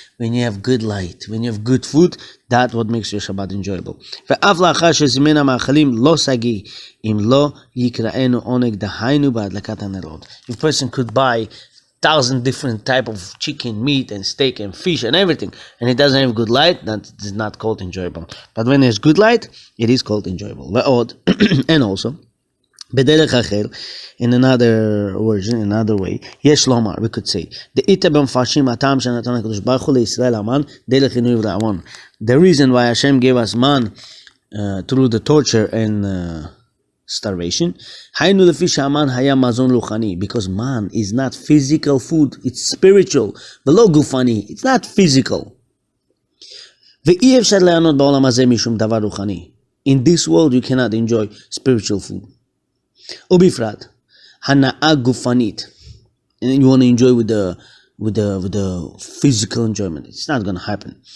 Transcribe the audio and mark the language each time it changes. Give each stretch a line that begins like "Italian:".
English: When you have good light, when you have good food, that's what makes your Shabbat enjoyable.
Hebrew: ואף לאחר שזימן המאכלים לא שגיא, אם לא יקראנו עונג דהיינו בהדלקת הנרות.
English: If a person could buy 1,000 different type of chicken, meat, and steak, and fish, and everything, and it doesn't have good light, that is not called enjoyable. But when there's good light, it is called enjoyable. And also,
Hebrew: בדרך אחר,
English: in another version, in another way,
Hebrew: יש לומר,
English: we could say,
Hebrew: דאית במפרשים הטעם שנתן הקדוש ברוך הוא לישראל המן, דרך עינוי ורעבון.
English: The reason why Hashem gave us man through the torture and starvation,
Hebrew: היינו לפי שהמן היה מזון רוחני,
English: because man is not physical food, it's spiritual,
Hebrew: ולא גופני,
English: it's not physical.
Hebrew: ואי אפשר ליהנות בעולם הזה משום דבר רוחני.
English: In this world you cannot enjoy spiritual food.
Hebrew: ובפרט, הנאה גופנית,
English: and you want to enjoy with the physical enjoyment, it's not going to happen.